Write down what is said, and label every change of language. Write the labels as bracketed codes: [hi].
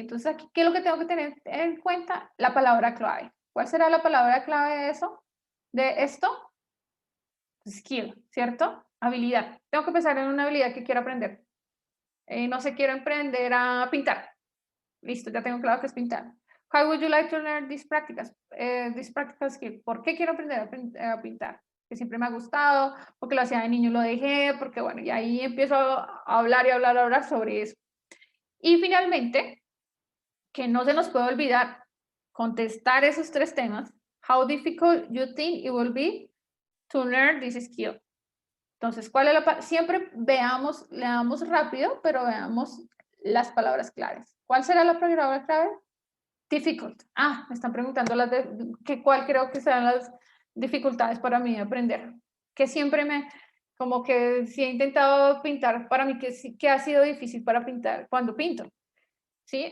[es] Entonces aquí, ¿qué es lo que tengo que tener en cuenta? La palabra clave. ¿Cuál será la palabra clave de eso? De esto. Skill, ¿cierto? Habilidad. Tengo que pensar en una habilidad que quiero aprender. No sé, quiero aprender a pintar. Listo, ya tengo claro que es pintar. [en] How would you like to learn this practical skill? [es] ¿Por qué quiero aprender a pintar? Que siempre me ha gustado, porque lo hacía de niño y lo dejé, porque bueno, y ahí empiezo a hablar y hablar sobre eso. Y finalmente, que no se nos puede olvidar contestar esos 3 temas. [en] How difficult you think it will be to learn this skill? [es] Entonces, ¿cuál es siempre leamos rápido, pero veamos las palabras claves. ¿Cuál será la palabra clave? Difficult. Me están preguntando cuál creo que serán las dificultades para mí de aprender. Que siempre como que si he intentado pintar, para mí que ha sido difícil para pintar cuando pinto. ¿Sí?